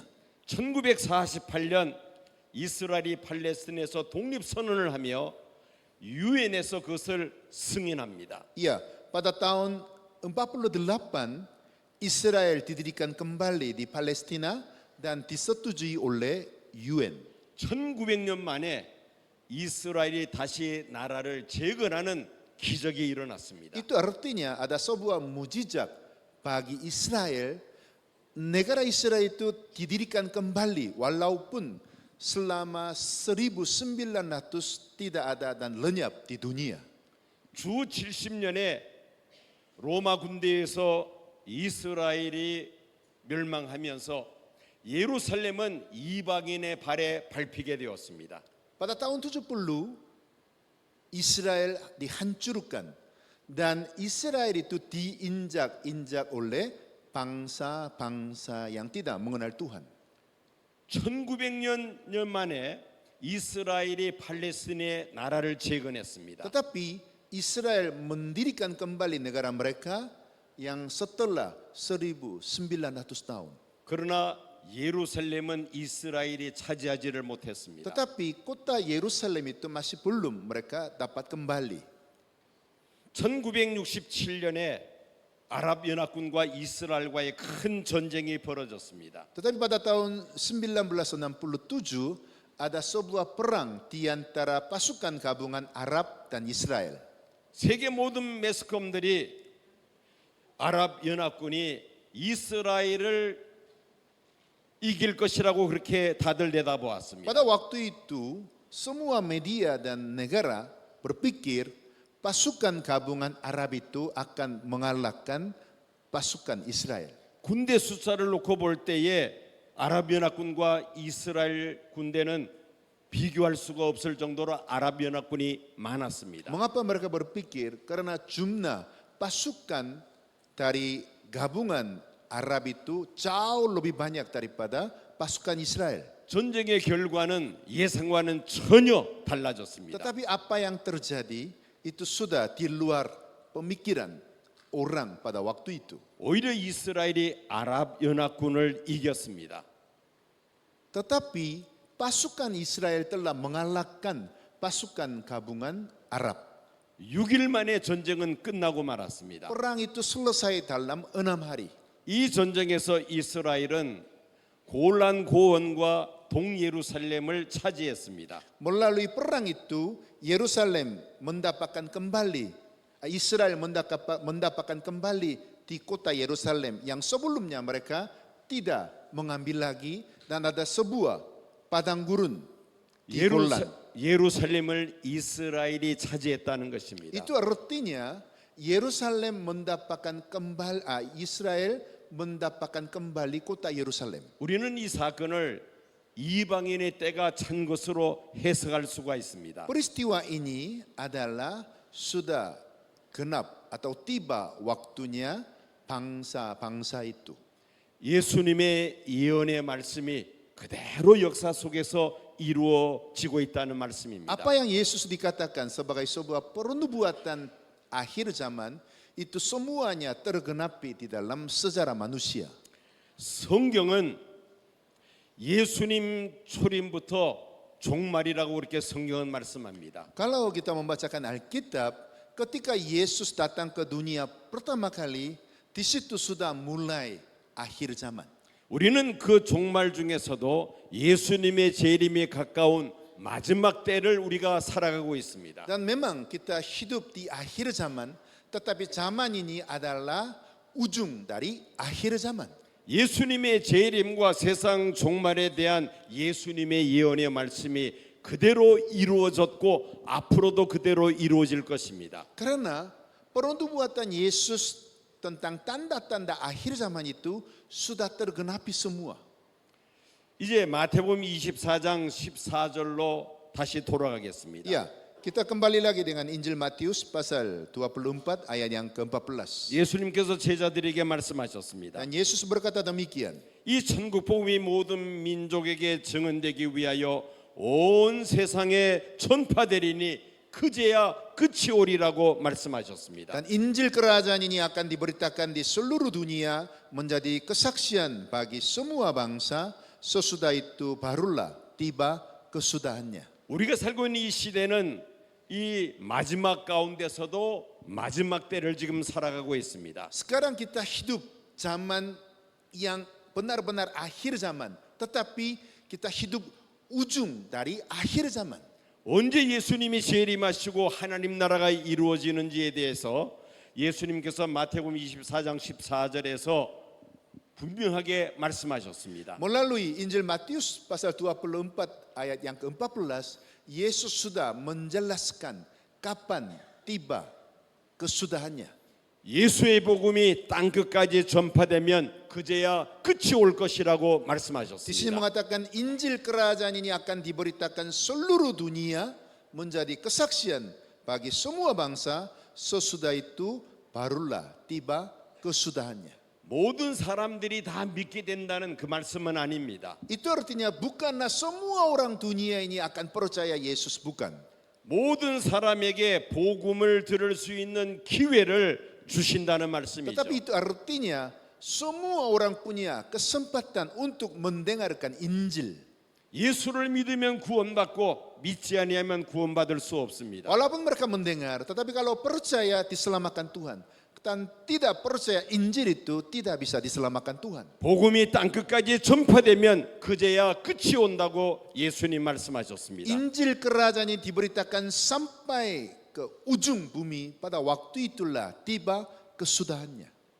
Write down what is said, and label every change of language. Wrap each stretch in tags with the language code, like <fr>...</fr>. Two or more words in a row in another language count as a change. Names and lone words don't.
<ko>1948년 이스라엘이 팔레스틴에서 독립 선언을 하며 유엔에서 그것을 승인합니다.</ko> <id>Ya, pada tahun 48 Israel didirikan kembali di Palestina dan disetujui oleh UN.</id> <ko>1900년 만에 이스라엘이 다시 나라를 재건하는 기적이 일어났습니다.</ko> <id>Itu artinya ada sebuah mujizat bagi Israel. Negara Israel itu didirikan kembali walaupun selama 1900 tidak ada dan lenyap di dunia.</id> <ko>주 70년에 로마 군대에서 이스라엘이 멸망하면서 예루살렘은 이방인의 발에 밟히게 되었습니다.</ko> <id>Pada tahun 70 Israel dihancurkan dan Israel itu diinjak-injak oleh bangsa-bangsa yang tidak mengenal Tuhan.</id> <ko>1900년 만에 이스라엘이 팔레스틴의 나라를 재건했습니다.</ko> <id>Tetapi Israel mendirikan kembali negara mereka yang setelah 1900 tahun.</id> <ko>그러나 예루살렘은 이스라엘이 차지하지를 못했습니다.</ko> <id>Tetapi kota Yerusalem itu masih belum mereka dapat kembali.</id> <ko>1967년에 아랍 연합군과 이스라엘과의 큰 전쟁이 벌어졌습니다.</ko> <id>Tetapi pada tahun 1967 ada sebuah perang di antara pasukan gabungan Arab dan Israel.</id> <ko>세계 모든 매스컴들이 아랍 연합군이 이스라엘을 이길 것이라고 그렇게 다들 내다보았습니다.</ko> <id>Pada waktu itu semua media dan negara berpikir pasukan gabungan Arab itu akan mengalahkan pasukan Israel.</id> <ko>군대 숫자를 놓고 볼 때에 아랍 연합군과 이스라엘 군대는 비교할 수가 없을 정도로 아랍 연합군이 많았습니다.</ko> <id>Mengapa mereka berpikir? Karena jumlah pasukan dari gabungan Arab itu jauh lebih banyak daripada pasukan Israel.</id> <ko>전쟁의 결과는 예상과는 전혀 달라졌습니다.</ko> <id>Tetapi apa yang terjadi itu sudah di luar pemikiran orang pada waktu itu.</id> <ko>오히려 이스라엘이 아랍 연합군을 이겼습니다.</ko> <id>Tetapi pasukan Israel telah mengalahkan pasukan gabungan Arab.</id> <ko>6일 만에 전쟁은 끝나고 말았습니다.</ko> <id>Perang itu selesai dalam 6 hari.</id> <ko>이 전쟁에서 이스라엘은 골란 고원과 동예루살렘을 차지했습니다.</ko> <id>Melalui perang itu Yerusalem mendapatkan kembali, Israel mendapatkan kembali di kota Yerusalem yang sebelumnya mereka tidak mengambil lagi, dan ada sebuah padang gurun di Golan.</id> <ko>예루살렘을 이스라엘이 차지했다는 것입니다.</ko> <id>Itu artinya Yerusalem mendapatkan kembali, Israel mendapatkan kembali kota Yerusalem.</id> <ko>우리는 이 사건을 이방인의 때가 찬 것으로 해석할 수가 있습니다.</ko> <id>Peristiwa ini adalah sudah genap atau tiba waktunya bangsa-bangsa itu.</id> <ko>예수님의 예언의 말씀이 그대로 역사 속에서 이루어지고 있다는 말씀입니다.</ko> <id>Apa yang Yesus dikatakan sebagai sebuah pernubuatan akhir zaman itu semuanya tergenapi di dalam sejarah manusia.</id> <ko>성경은 예수님 초림부터 종말이라고 그렇게 성경은 말씀합니다.</ko> <id>Kalau kita membacakan Alkitab, ketika Yesus datang ke dunia pertama kali, di situ sudah mulai akhir zaman.</id> <ko>우리는 그 종말 중에서도 예수님의 재림에 가까운 마지막 때를 우리가 살아가고 있습니다.</ko> <id>Dan memang kita hidup di akhir zaman, tetapi zaman ini adalah ujung dari akhir zaman.</id> <ko>예수님의 재림과 세상 종말에 대한 예수님의 예언의 말씀이 그대로 이루어졌고 앞으로도 그대로 이루어질 것입니다.</ko> <id>Karena pernubuatan Yesus tentang tanda-tanda akhir zaman itu sudah tergenapi semua.</id> <ko>이제 마태복음 24장 14절로 다시 돌아가겠습니다.</ko> <id>Ya, kita kembali lagi dengan Injil Matius pasal 24 ayat yang ke-14.</id> <ko>예수님께서 제자들에게 말씀하셨습니다.</ko> <id>Dan Yesus berkata demikian.</id> <ko>이 천국 복음이 모든 민족에게 증언되기 위하여 온 세상에 전파되리니 그제야 끝이 오리라고 말씀하셨습니다.</ko> <id>Dan Injil kerajaan ini akan diberitakan di seluruh dunia menjadi kesaksian bagi semua bangsa, sesudah itu barulah tiba kesudahannya.</id> <ko>우리가 살고 있는 이 시대는 이 마지막 가운데서도 마지막 때를 지금 살아가고 있습니다.</ko> <id>Sekarang kita hidup zaman yang benar-benar akhir zaman, tetapi kita hidup ujung dari akhir zaman.</id> <ko>언제 예수님이 재림하시고 하나님 나라가 이루어지는지에 대해서 예수님께서 마태복음 24장 14절에서 분명하게 말씀하셨습니다.</ko> <id>Melalui Injil Matius pasal 24 ayat yang ke-14, Yesus sudah menjelaskan kapan tiba kesudahannya.</id> <ko>예수의 복음이 땅 끝까지 전파되면 그제야 끝이 올 것이라고</ko> <id>Di sini</id> <ko>말씀하셨습니다.</ko> <id>mengatakan Injil kerajaan ini akan diberitakan seluruh dunia menjadi kesaksian bagi semua bangsa, sesudah itu barulah tiba kesudahannya.</id> <ko>모든 사람들이 다 믿게 된다는 그 말씀은 아닙니다.</ko> <id>Itu artinya bukanlah semua orang dunia ini akan percaya Yesus, bukan.</id> <ko>모든 사람에게 복음을 들을 수 있는 기회를 주신다는 말씀이죠.</ko> <id>Tetapi itu artinya semua orang punya kesempatan untuk mendengarkan Injil.</id> <ko>예수를 믿으면 구원받고 믿지 아니하면 구원받을 수 없습니다.</ko> <id>Walaupun mereka mendengar, tetapi kalau percaya diselamatkan Tuhan. Dan tidak percaya Injil itu tidak bisa diselamatkan Tuhan.</id> <ko>복음이 땅 끝까지 전파되면 그제야 끝이 온다고 예수님 말씀하셨습니다.</ko> <id>Injil kerajaan ini diberitakan sampai ke ujung bumi, pada waktu itulah tiba kesudahannya.</id>